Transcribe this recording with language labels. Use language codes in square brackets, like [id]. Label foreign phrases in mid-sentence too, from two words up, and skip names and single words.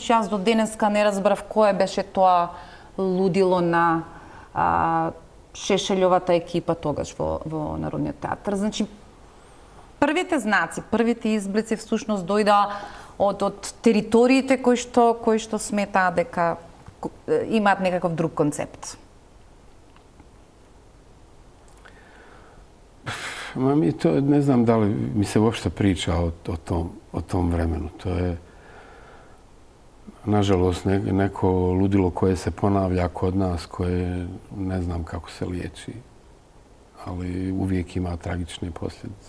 [mk] Јас до денеска не разбрав кое беше тоа лудило на Шешелјовата екипа тогаш во Народниот театар. Значи, првите знаци, првите изблици всушност дојда од териториите кои што сметаат дека имаат некаков друг концепт. [sr] Mi to, ne znam da li mi se uopšte priča o tom vremenu. To je, nažalost, neko ludilo koje se ponavlja kod nas, koje ne znam kako se liječi, ali uvijek ima tragične posljedice.